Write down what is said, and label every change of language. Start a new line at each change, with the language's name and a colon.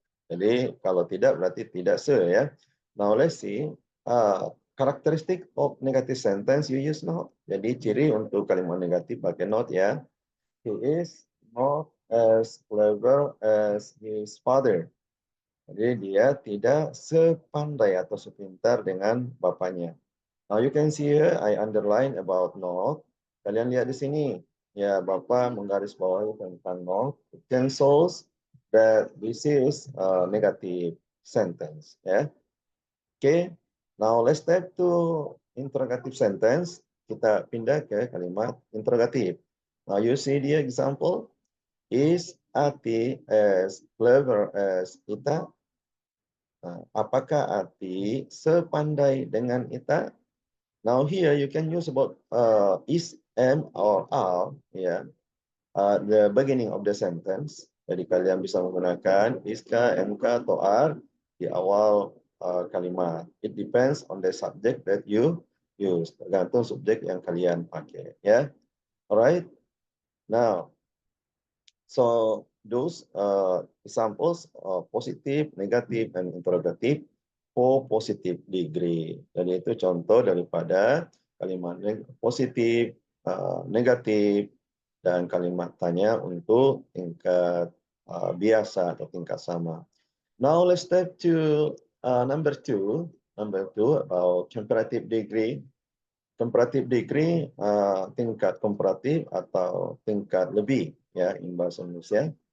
Indonesian: Jadi kalau tidak berarti tidak se ya.
English: Now let's see. Characteristic of negative sentence you use not.
Indonesian: Jadi ciri untuk kalimat negatif pakai not ya.
English: He is not as clever as his father.
Indonesian: Jadi dia tidak sepandai atau sepintar dengan bapaknya.
English: Now you can see here I underline about not.
Indonesian: Kalian lihat di sini ya, Bapak menggarisbawahi tentang not.
English: It can shows that this is a negative sentence ya. Okay. Now let's step to interrogative sentence.
Indonesian: Kita pindah ke kalimat interrogatif.
English: Now you see the example. Is Ati as clever as Ita?
Indonesian: Apakah Ati sepandai dengan Ita?
English: Now here you can use about is, am, or are, ya, the beginning of the sentence.
Indonesian: Jadi kalian bisa menggunakan iska, mk, atau are di awal kalimat.
English: It depends on the subject that you use.
Indonesian: Tergantung subjek yang kalian pakai, ya.
English: Alright. Now, so those examples positive, negative, and interrogative for positive degree.
Indonesian: Jadi itu contoh daripada kalimat positif, negatif, dan kalimat tanya untuk tingkat biasa atau tingkat sama.
English: Now let's step to number two. Number two about comparative degree.
Indonesian: Comparative degree tingkat komparatif atau tingkat lebih ya
English: in bahasa Indonesia.